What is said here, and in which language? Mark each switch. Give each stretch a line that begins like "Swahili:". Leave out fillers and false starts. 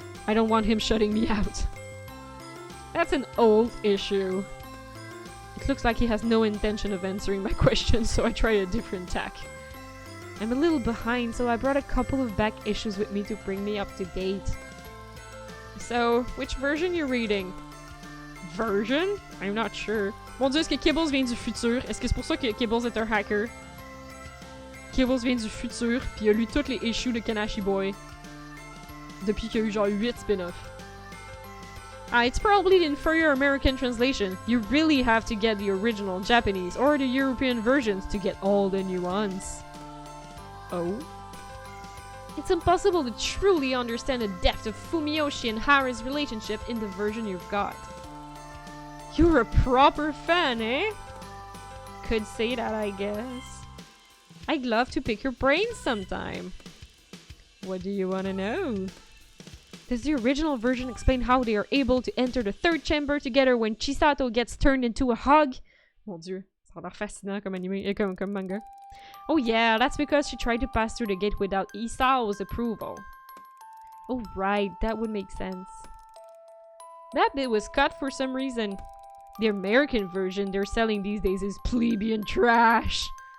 English: I don't want him shutting me out. That's an old issue. It looks like he has no intention of answering my questions, so I try a different tack. I'm a little behind, so I brought a couple of back issues with me to bring me up to date. So, which version you reading? Version? I'm not sure.
French: Mon dieu, est-ce que Kibbles vient du futur? Est-ce que c'est pour ça que Kibbles est un hacker? Kibbles vient du futur, puis il a lu toutes les issues de Kanashi Boy. Depuis qu'il y a eu genre 8 spin-offs.
English: It's probably the inferior American translation. You really have to get the original Japanese or the European versions to get all the nuance. Oh? It's impossible to truly understand the depth of Fumiyoshi and Hara's relationship in the version you've got. You're a proper fan, eh? Could say that, I guess. I'd love to pick your brains sometime. What do you want to know? Does the original version explain how they are able to enter the third chamber together when Chisato gets turned into a hog?
French: Mon dieu, ça a l'air fascinant comme anime, comme manga.
English: Oh yeah, that's because she tried to pass through the gate without Isao's approval. Oh right, that would make sense. That bit was cut for some reason. The American version they're selling these days is plebeian trash.